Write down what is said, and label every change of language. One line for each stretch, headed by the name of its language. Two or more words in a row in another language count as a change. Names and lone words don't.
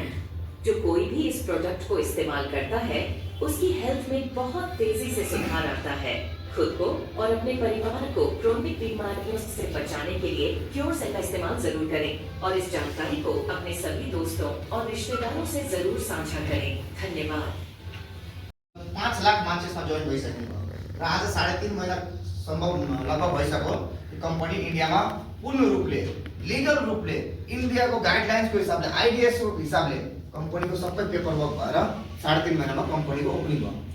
Hindi: जो कोई भी इस प्रोडक्ट को इस्तेमाल करता है, उसकी हेल्थ में बहुत तेजी से सुधार आता है। खुद को और अपने परिवार को क्रोनिक बीमारियों से बचाने के लिए क्योर सेल का इस्तेमाल जरूर करें और इस जानकारी को अपने सभी दोस्तों और रिश्तेदारों से जरूर साझा करें। धन्यवाद।
Nepali: 5 लाख मान्छेसँग जोइन भइसकेको र आज 3.5 महिना सम्भव लगभग भइसक्यो। कंपनी इन्डियामा पूर्ण रूपले लिगल रूपले इन्डियाको गाइडलाइन्सको हिसाबले आइडिएस को हिसाबले कंपनीको सबै
English: paper work
Nepali: भएर 3.5 महिनामा कंपनीको ओपनिङ भयो।